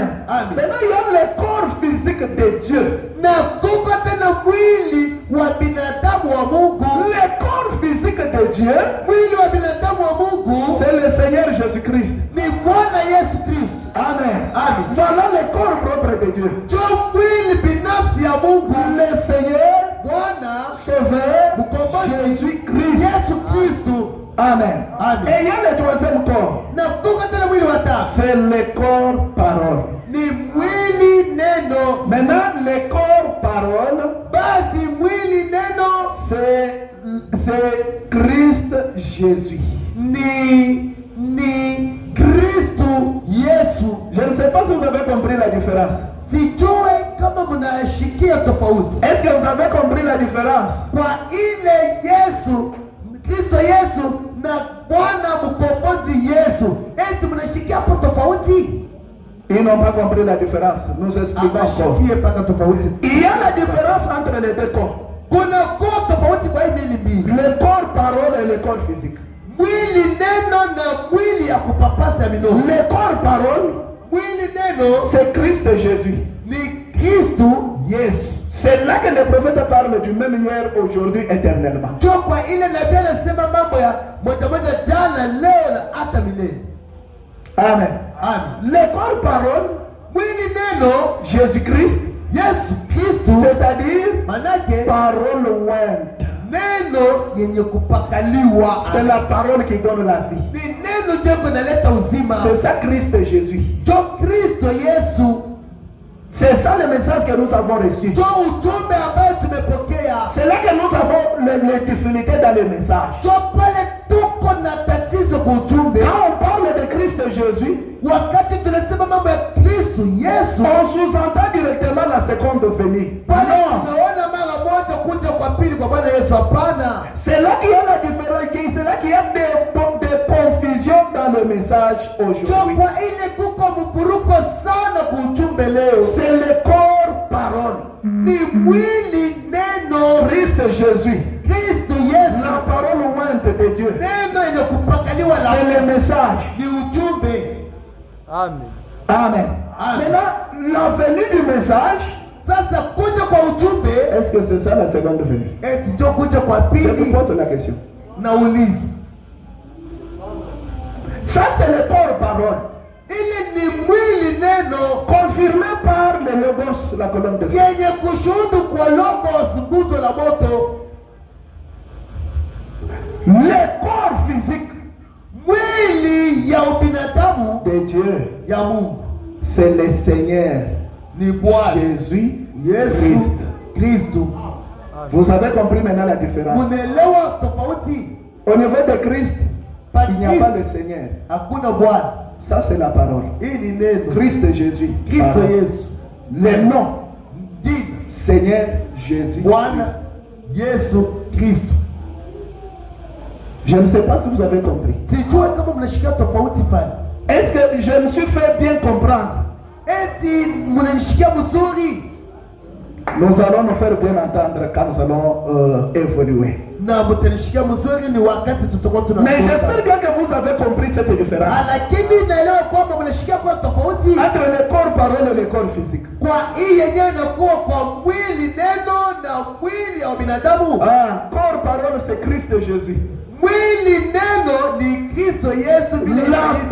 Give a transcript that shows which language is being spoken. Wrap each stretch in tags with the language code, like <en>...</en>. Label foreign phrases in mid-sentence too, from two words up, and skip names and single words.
<fr>Maintenant il y a le corps physique de Dieu. Le corps physique de Dieu, c'est le Seigneur Jésus-Christ. Amen. Voilà le corps propre de Dieu. Le Seigneur, Jésus-Christ.</fr> <sw>Yesu Kristo. Amen. Amen.</sw> <fr>Et il y a le troisième corps.</fr> <sw>Na kutoka tena mwili wa tatu.</sw> <fr>C'est le corps parole.</fr> <sw>Ni mwili neno.</sw> <fr>Maintenant, le corps parole,</fr> <sw>Basi mwili neno</sw> <fr>c'est Christ Jésus.</fr> <sw>ni Kristo Yesu.</sw> <fr>Je ne sais pas si vous avez compris la différence.</fr> <sw>Sijue kama mnashikia tofauti.</sw> <fr>Est-ce que vous avez compris la différence?</fr> <sw>Kwa ile Yesu, Kristo Yesu na Bwana mkombozi Yesu. Eti mnashikia hapo tofauti?</sw> <fr>Ils n'ont pas compris la différence. Nous expliquons encore.</fr> <sw>Ashikie paka tofauti.</sw> <fr>Il y a la différence entre les deux corps.</fr> <sw>Kuna corps tofauti kwa hii mwili mbili.</sw> <fr>Le corps parole et le corps physique.</fr> <sw>Mwili neno na mwili ya kupapasa minono.</sw> <fr>Le corps parole,</fr> <sw>Mwili neno</sw> <fr>c'est Christ Jésus.</fr> <sw>ni Kristo Yesu.</sw> <fr>C'est là que les prophètes parlent du même hier, aujourd'hui, éternellement.</fr> <sw>Ndio kwa ile nabii anasema mambo ya moja moja jana, leo na hata milele. Amen. Amen.</sw> <fr>Le corps parole,</fr> <sw>Mwili neno</sw> <fr>Jésus-Christ,</fr> <sw>Yesu Kristo,</sw> <fr>c'est-à-dire</fr> <sw>manake</sw> <fr>parole ointe.</fr> <sw>neno yenye kupakaliwa.</sw> <fr>C'est la parole qui donne la vie.</fr> <sw>Ni neno ndio kunaleta uzima.</sw> <fr>C'est ça Christ Jésus.</fr> <sw>Ndio Kristo Yesu.</sw> <fr>C'est ça le message que nous avons reçu.</fr> <sw>Ndio ujumbe ambao tumepokea.</sw> <fr>C'est là que nous avons les difficultés dans le message.</fr> <sw>Ndio pale tuko na tatizo kwa ujumbe.</sw> <fr>Quand on parle de Christ Jésus,</fr> <sw>Wakati tunasema mambo ya Kristo Yesu,</sw> <fr>on sous-entend directement la seconde venue.</fr> <sw>pale</sw> <fr>Non.</fr> <sw>tunaona mara moja kuja kwa pili kwa Bwana Yesu. Hapana.</sw> <fr>C'est là qu'il y a la différence, c'est là qu'il y a des confusions dans le message</fr> <sw>Ndio</sw> <fr>aujourd'hui.</fr> <sw>kwa ile kuko mvuruko sana kwa ujumbe leo.</sw> <fr>C'est le corps parole.</fr> <sw>Ni mwili neno</sw> <fr>Christ Jésus.</fr> <sw>Kristo Yesu.</sw> <fr>La parole ointe de Dieu.</fr> <sw>Neno yenye kupakaliwa la</sw> <fr>C'est le message.</fr> <sw>ni ujumbe. Amen. Amen. Amen.</sw> <fr>Maintenant, la venue du message,</fr> <sw>Sasa kuja kwa ujumbe</sw> <fr>est-ce que c'est ça la seconde venue?</fr> <sw>eti ndio kuja kwa</sw> <fr>Je vous</fr> <sw>pili.</sw> <fr>pose la question.</fr> <sw>Nauliza,</sw> <fr>Ça, c'est le corps parole.</fr> <sw>ili ni mwili neno</sw> <fr>Confirmé par le logos, la colonne de feu.</fr> <sw>yenye kushuhudu kwa logos, nguzo la moto.</sw> <fr>Le corps physique</fr> <sw>Mwili ya ubinadamu</sw> <fr>de Dieu,</fr> <sw>ya Mungu</sw> <fr>c'est le Seigneur</fr> <sw>ni Bwana</sw> <fr>Jésus</fr> <sw>Yesu</sw> <fr>Christ.</fr> <sw>Kristo.</sw> <fr>Vous avez compris maintenant la différence.</fr> <sw>Munaelewa tofauti?</sw> <fr>Au niveau de Christ, il n'y a pas de Seigneur.</fr> <sw>Hakuna Bwana.</sw> <fr>Ça, c'est la parole.</fr> <sw>Hii ni neno</sw> <fr>Christ Jésus.</fr> <sw>Kristo</sw> <fr>Parole.</fr> <sw>Yesu.</sw> <fr>Le nom,</fr> <sw>Jina</sw> <fr>Seigneur Jésus.</fr> <sw>Bwana Yesu Kristo.</sw> <fr>Je ne sais pas si vous avez compris.</fr> <sw>Sijue kama mnashika tofauti pale.</sw> <fr>Est-ce que je me suis fait bien comprendre?</fr> <sw>Eti mnanishikia mzuri</sw> <fr>Nous allons nous faire bien entendre quand nous allons évoluer.</fr> <sw>na mtanishikia mzuri ni wakati tutakuwa</sw> <fr>Mais j'espère</fr> <sw>tunasoma.</sw> <fr>bien que vous avez compris cette différence</fr> <sw>Lakini naelewa kwamba mnashikia kwa tofauti</sw> <fr>entre le corps parole et le corps physique.</fr> <sw>kwa hii yenyewe inakuwa kwa mwili neno na mwili ya binadamu.</sw> <fr>Corps parole, c'est Christ Jésus.</fr> <sw>Mwili neno ni Kristo Yesu vile</sw> <fr>La</fr> <sw>ilivyo.</sw>